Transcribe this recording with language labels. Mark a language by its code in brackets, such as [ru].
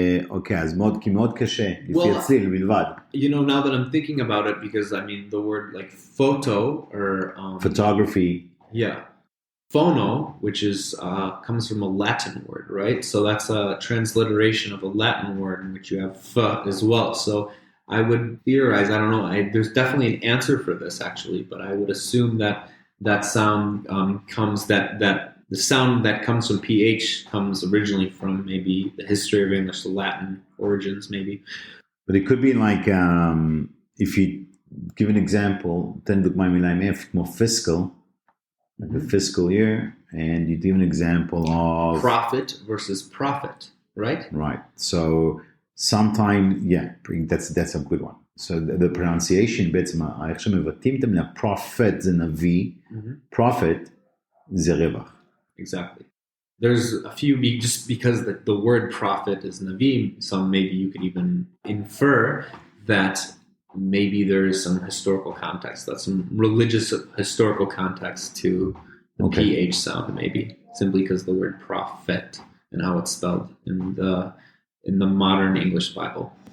[he] אוקיי, אז מאוד קשה, לפי הצליל בלבד. [en] You know, now that I'm thinking about it, because I mean, the word like photo or... photography. Yeah. Phono, which is comes from a Latin word, right? So that's a transliteration of a Latin word in which you have f as well. So I would theorize, I don't know, there's definitely an answer for this actually, but I would assume that sound comes, that the sound that comes from PH comes originally from maybe the history of English, the Latin origins maybe. But it could be like, if you give an example, [he] תן דוגמה מילה עם F, כמו [en] fiscal, like the fiscal year, and you give an example of... Profit versus profit, right? Right. So sometimes, yeah, that's a good one. So the pronunciation, [he] בעצם, איך שמבטאים את המילה, profit זה נביא, profit זה רווח. [en] Exactly. There's a few, just because the word prophet is Navi, so maybe you could even infer that maybe there is some historical context, that's some religious historical context to the PH sound, maybe, simply because the word prophet and how it's spelled in the modern English Bible.